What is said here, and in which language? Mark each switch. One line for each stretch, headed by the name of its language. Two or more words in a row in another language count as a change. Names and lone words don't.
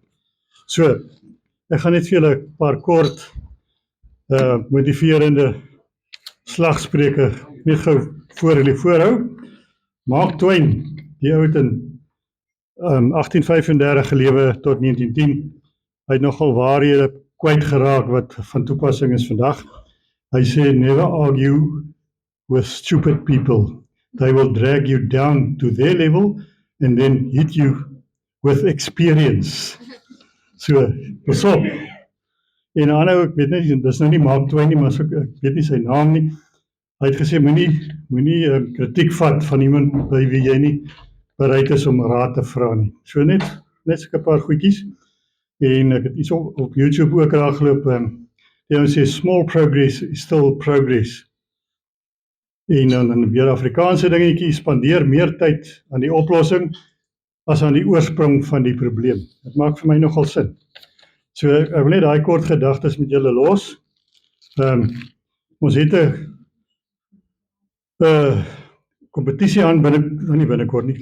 Afrikaans: So, ek gaan net vir julle 'n paar kort motiverende slagspreuke net gou voor julle voorhou. Mark Twain, die ou het in 1835 gelewe tot 1910. Hy het nogal waarhede kwyt geraak wat van toepassing is vandag. Hy sê,
English: never argue with stupid people. They will drag you down to their level and then hit you with experience.
Afrikaans: So, pas op. En 'n ander, ek weet nie, dis nou nie Mark Twain nie, maar ek weet nie sy naam nie. Hy het gesê, moenie kritiek vat van iemand by wie jy nie bereid is om raad te vra nie. So net so 'n paar goedjies. En ek het iets op YouTube ook raak geloop. Die ou sê
English: small progress is still progress.
Afrikaans: En dan weer Afrikaanse dingetjie, spandeer meer tyd aan die oplossing as aan die oorsprong van die probleem. Dit maak vir my nogal sin. So ek wil net daai kort gedagtes met julle los. Ons het 'n kompetisie aan binnekort nie.